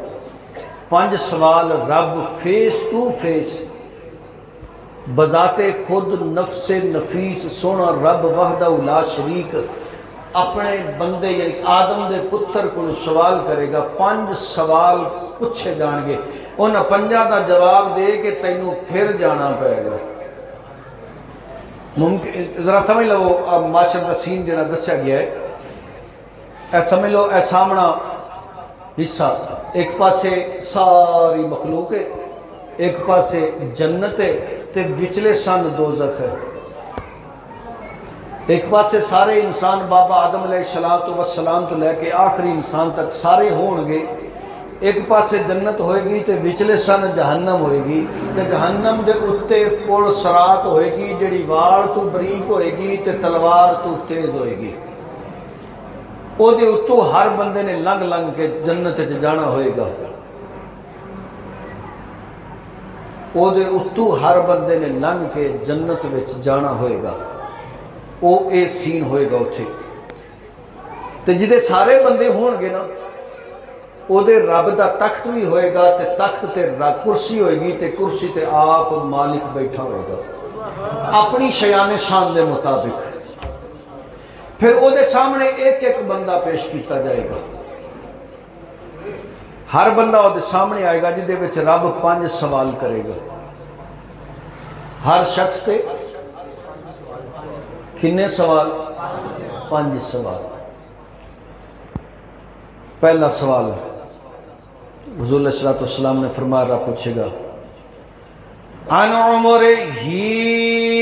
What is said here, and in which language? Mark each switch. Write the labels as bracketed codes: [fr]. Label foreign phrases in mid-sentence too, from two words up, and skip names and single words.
[pa] 5 سوال رب [en] face to face, [pa] بذات خود نفس نفیس سونا رب [ar] وحدہ لا شریک [pa] اپنے بندے یعنی آدم دے پتر کو سوال کرے گا۔ 5 سوال پوچھے جان گے، ان 5 دا جواب دے کے تینوں پھر جانا پائے گا۔ ممکن ذرا سمجھ لو معاشر دا سین جڑا دسیا گیا ہے، اے سمجھ لو اے سامنا حصہ، ایک پاسے ساری مخلوق ہے، ایک پاسے جنت ہے، تے وچلے سن دوزخ ہے۔ ایک پاسے سارے انسان بابا آدم علیہ السلام تو لے کے آخری انسان تک سارے ہون گے، ایک پاسے جنت ہوئے گی تے وچلے سن جہنم ہوئے گی، تے جہنم دے اتے پل سرات ہوئے گی جڑی وار تو بریک ہوئے گی تے تلوار تو تیز ہوئے گی۔ او دے اتو ہر بندے نے لنگ لنگ کے جنت چ جانا ہوئے گا، او دے اتو ہر بندے نے لنگ کے جنت وچ جانا ہوئے گا۔ او اے سین ہوئے گا اتھے، تے جدے سارے بندے ہون گے نا، او دے رب دا تخت بھی ہوئے گا، تے تخت تے کرسی ہوئے گی، تے کرسی تے آپ مالک بیٹھا ہوئے گا اپنی شیان شان دے مطابق۔ پھر او دے سامنے ایک ایک بندہ پیش کیتا جائے گا، ہر بندہ او دے سامنے آئے گا جدے وچ رب 5 سوال کرے گا۔ ہر شخص تے کنے سوال؟ 5 سوال۔ پہلا سوال حضور علیہ السلام نے فرمایا، رب پوچھے گا [ar] عن عمر [pa] ہی